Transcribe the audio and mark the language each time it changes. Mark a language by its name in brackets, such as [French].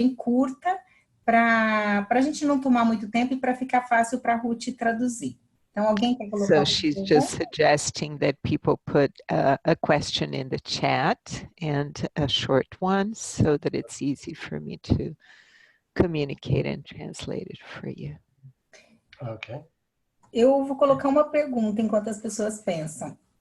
[Portuguese] Bem curta, para a gente não tomar muito tempo e para ficar fácil para a Ruth traduzir. Então, alguém quer colocar? [English] So she's just suggesting that people put a question in the chat and a short one so that it's easy for me to communicate and translate it for you. Okay. [Portuguese] Eu vou colocar uma pergunta enquanto as pessoas pensam.